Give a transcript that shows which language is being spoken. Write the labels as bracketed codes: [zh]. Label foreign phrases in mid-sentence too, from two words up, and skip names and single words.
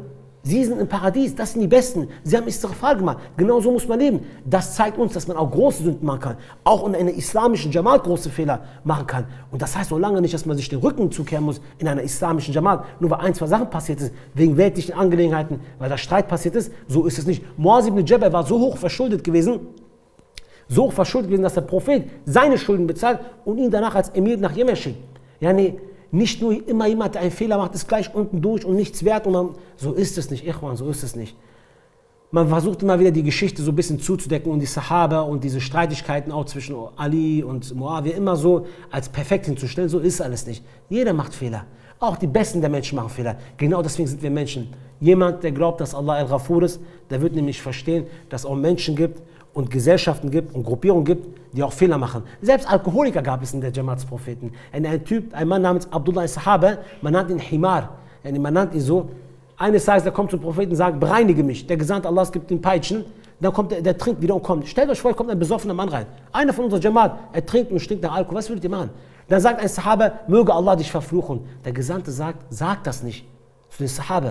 [de] Sie sind im Paradies, das sind die Besten. Sie haben Istighfar gemacht. Genau so muss man leben. Das zeigt uns, dass man auch große Sünden machen kann. Auch in einer islamischen Jamaat große Fehler machen kann. Und das heißt noch lange nicht, dass man sich den Rücken zukehren muss in einer islamischen Jamaat. Nur weil ein, zwei Sachen passiert ist, wegen weltlichen Angelegenheiten, weil da Streit passiert ist. So ist es nicht. Muaz ibn Jabal war so hoch verschuldet gewesen, dass der Prophet seine Schulden bezahlt und ihn danach als Emir nach Jemen schickt. Ja, nee. Nicht nur immer jemand, der einen Fehler macht, ist gleich unten durch und nichts wert. Und so ist es nicht, Ikhwan, so ist es nicht. Man versucht immer wieder die Geschichte so ein bisschen zuzudecken und die Sahaba und diese Streitigkeiten auch zwischen Ali und Muawiyah immer so als perfekt hinzustellen. So ist alles nicht. Jeder macht Fehler. Auch die Besten der Menschen machen Fehler. Genau deswegen sind wir Menschen. Jemand, der glaubt, dass Allah Al-Ghafur ist, der wird nämlich verstehen, dass es auch Menschen gibt und Gesellschaften gibt und Gruppierungen gibt, die auch Fehler machen. Selbst Alkoholiker gab es in der Jamaat des Propheten. Ein Mann namens Abdullah al-Sahaba, man nannt ihn Himar. Man nannt ihn so. Eines Tages, der kommt zum Propheten und sagt, bereinige mich. Der Gesandte Allahs gibt ihm Peitschen. Dann kommt der trinkt wieder und kommt. Stellt euch vor, kommt ein besoffener Mann rein. Einer von unserer Jamaat, er trinkt und stinkt nach Alkohol. Was würdet ihr machen? Dann sagt ein Sahaba, möge Allah dich verfluchen. Der Gesandte sagt das nicht zu den Sahaba.